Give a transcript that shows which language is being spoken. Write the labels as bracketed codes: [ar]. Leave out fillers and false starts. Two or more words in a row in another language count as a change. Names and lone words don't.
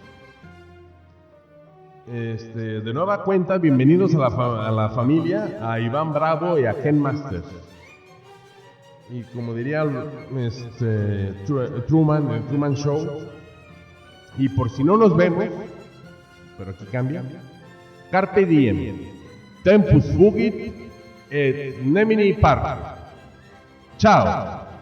[es] De nueva cuenta, bienvenidos a la familia, a Iván Bravo y a Ken Masters. Y como diría Truman, el Truman Show, y por si no nos vemos, pero aquí cambia, [la] Carpe diem, tempus fugit et nemini partum. Chao.